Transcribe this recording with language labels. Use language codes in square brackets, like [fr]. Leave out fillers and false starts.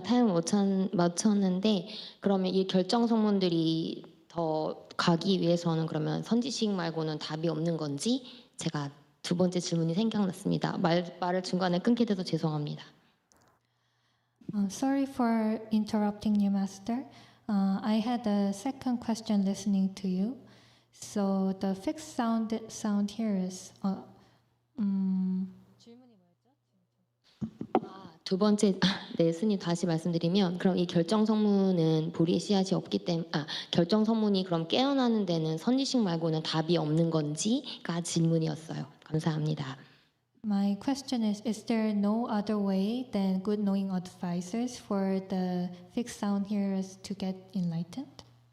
[ko] 타임 맞췄는데 그러면 이 결정 성문들이 더 가기 위해서는 그러면 선지식 말고는 답이 없는 건지 제가 두 번째 질문이 생각났습니다. 말을 중간에 끊게 돼서 죄송합니다. [en] Sorry for interrupting you, Master. I had a second question listening to you. So the fixed sound hearers. [ko] 두 번째, 네, 스님 다시 말씀드리면 그럼 이 결정 성문은 보리의 씨앗이 없기 때문에 결정 성문이 그럼 깨어나는 데는 선지식 말고는 답이 없는 건지가 질문이었어요. 감사합니다. [en] My question is there no other way than good knowing advisors for the fixed sound hearers to get enlightened?